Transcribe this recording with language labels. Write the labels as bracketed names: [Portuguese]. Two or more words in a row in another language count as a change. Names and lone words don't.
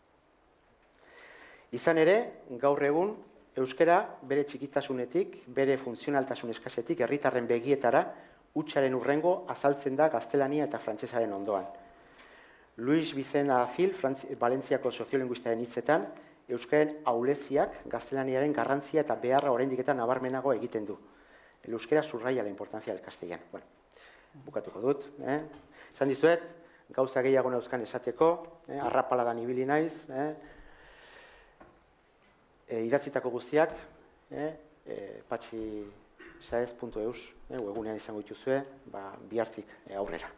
[Basque] Izan ere, gaur egun, euskara bere txikitasunetik, bere funtzionaltasun eskasetik, herritarren begietara, hutsaren hurrengo azaltzen da gaztelania eta frantsesaren ondoan. Luis Vicente Aracil, Valentziako soziolinguistaren hitzetan, euskaren auleziak gaztelaniaren garrantzia eta beharra oraindik eta nabarmenago egiten du. [Spanish] El euskera subraya la importancia del castellano. [Basque] Bueno, bukatuko dut. Esan dizuet, gauza gehiago neuzkan esateko, arrapaladan ibili naiz, idatzitako guztiak, patxisaez.eus, webunean izango dituzue, bihartik aurrera.